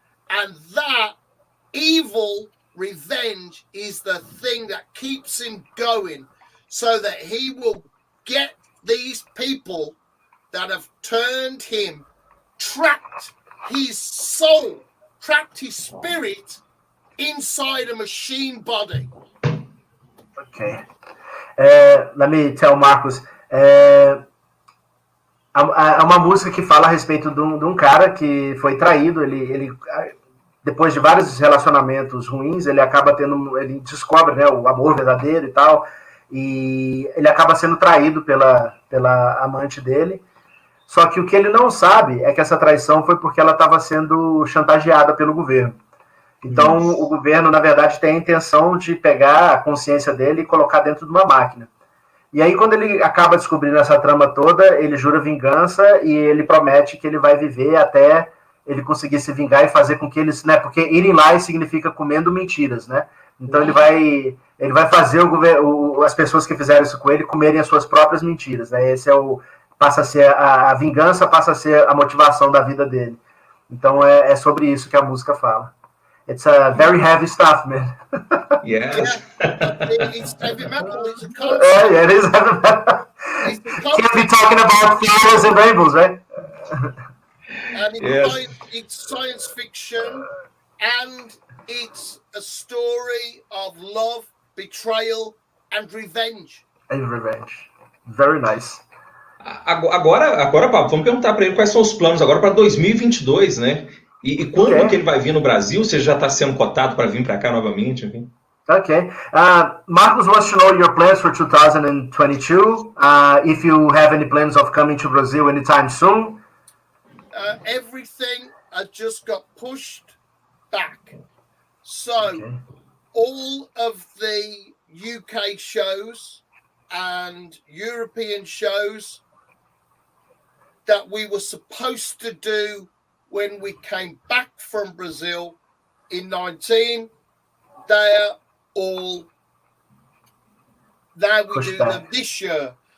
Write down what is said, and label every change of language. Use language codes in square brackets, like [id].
[en] And that evil revenge is the thing that keeps him going, so that he will get these people that have turned him, trapped his soul, trapped his spirit inside a machine body. Okay. Let me tell Marcos. [pt] É uma música que fala a respeito de um cara que foi traído. Ele depois de vários relacionamentos ruins, ele descobre, né, o amor verdadeiro e tal, e ele acaba sendo traído pela amante dele. Só que o que ele não sabe é que essa traição foi porque ela estava sendo chantageada pelo governo. Então, o governo, na verdade, tem a intenção de pegar a consciência dele e colocar dentro de uma máquina. E aí, quando ele acaba descobrindo essa trama toda, ele jura vingança e ele promete que ele vai viver até ele conseguir se vingar e fazer com que eles... né, porque irem lá significa comendo mentiras, né? Então, ele vai fazer as pessoas que fizeram isso com ele comerem as suas próprias mentiras, né? Esse passa a ser a vingança, passa a ser a motivação da vida dele. Então, é sobre isso que a música fala. [en] It's a very heavy stuff, man. Yes. It's heavy metal. It's a concept. Yeah, it is heavy metal. Can't be talking about flowers and rainbows, right? And it's science fiction, and it's a story of love, betrayal, and revenge. And revenge. Very nice. [pt] Agora, Pablo, vamos perguntar para ele quais são os planos agora para 2022, né? E quando que ele vai vir no Brasil? Você já está sendo cotado para vir para cá novamente? Enfim? Okay. [en] Marcos wants to know your plans for 2022. If you have any plans of coming to Brazil anytime soon. Everything just got pushed back. So all of the UK shows and European shows that we were supposed to do when we came back from Brazil in 19, they're all, now we do them this year.